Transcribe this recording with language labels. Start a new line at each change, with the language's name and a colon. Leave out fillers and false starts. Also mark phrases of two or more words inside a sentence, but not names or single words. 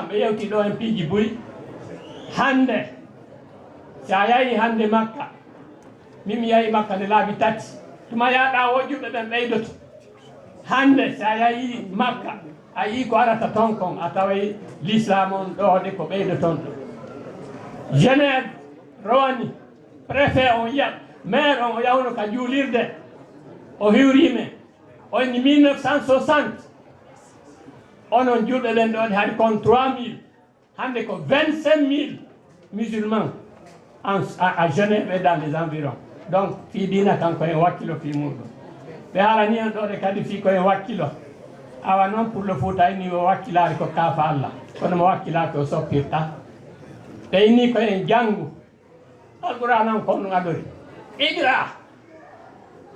Fula: ɓe yewti ɗo en piiji buyi hande sa yahi hande Makka min mi yahi Makka nde laabi tati tuma yaɗa wojjuɓe ɓen ɓeydoto hande sa yahi Makka a yii ko arata ton kon a taway l'islam on ɗoɗe ko ɓeydo ton ɗo Genève rowani préfet on yiya maire on o yawno ka juulirde o hiwrime o inni 1960 onon julɓe ɓen ɗon hay kon 3000 hande ko 25000
French: musulmans à Genève et dans les environs
Fula: donc fi dina kanko en wakkilo fi muɗum ɓe haalani en ɗoɗe kadi fi koyen wakkilo awa noon
French: pour le Fouta
Fula: ni o wakkilari ko kaafa Allah kono mo wakkilaki o soppirta ɓe inni koyen janggu alqouran on kon ɗum aɗori iqra